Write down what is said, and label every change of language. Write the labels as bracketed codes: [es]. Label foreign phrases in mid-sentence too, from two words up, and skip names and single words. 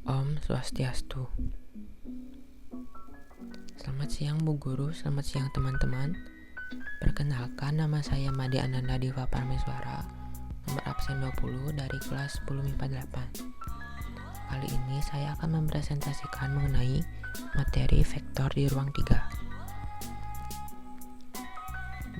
[id] Om Swastiastu. Selamat siang Bu Guru, selamat siang teman-teman. Perkenalkan, nama saya Made Ananda Diva Parmeswara, nomor absen 20 dari kelas 10 MIPA 8. Kali ini saya akan mempresentasikan mengenai materi vektor di ruang 3.